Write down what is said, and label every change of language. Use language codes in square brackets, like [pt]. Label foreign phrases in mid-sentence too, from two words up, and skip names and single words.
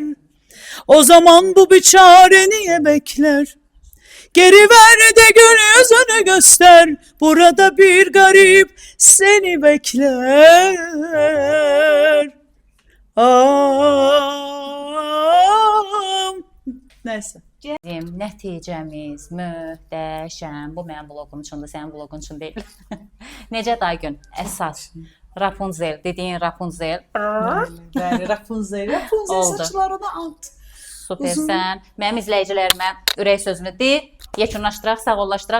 [tr] O zaman bu biçare niye bekler? Geri ver de gül yüzünü göster. Burada bir garip seni bekler. Neyse. [az] Bizim nəticəmiz möhtəşəm. Bu mənim bloqum üçündür, sənin bloqun üçün deyil. Necə Daygün? Əsas Rapunzel, dediyin Rapunzel. Bəli, Rapunzel. Rapunzel Oldu. saçlarına at. Supersən. Mənim izləyicilərimə ürək sözünü de. Yekunlaşdıraq, sağollaşdıraq.